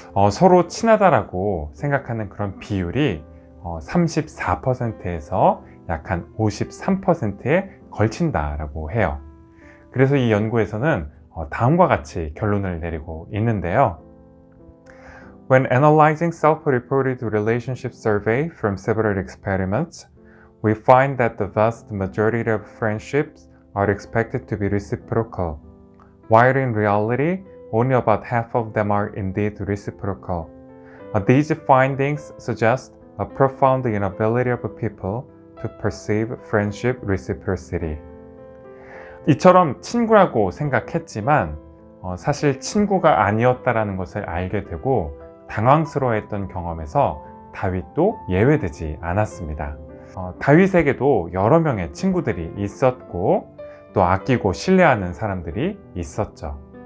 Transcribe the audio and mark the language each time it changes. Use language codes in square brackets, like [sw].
[ko] 서로 친하다라고 생각하는 그런 비율이 34%에서 약 한 53%에 걸친다라고 해요. 그래서 이 연구에서는 다음과 같이 결론을 내리고 있는데요. [en] When analyzing self-reported relationship survey from several experiments, we find that the vast majority of friendships are expected to be reciprocal, while in reality, only about half of them are indeed reciprocal. These findings suggest a profound inability of people to perceive friendship reciprocity. [ko] 이처럼 친구라고 생각했지만 사실 친구가 아니었다라는 것을 알게 되고 당황스러워했던 경험에서 다윗도 예외되지 않았습니다. 다윗에게도 여러 명의 친구들이 있었고 또 아끼고 신뢰하는 사람들이 있었죠.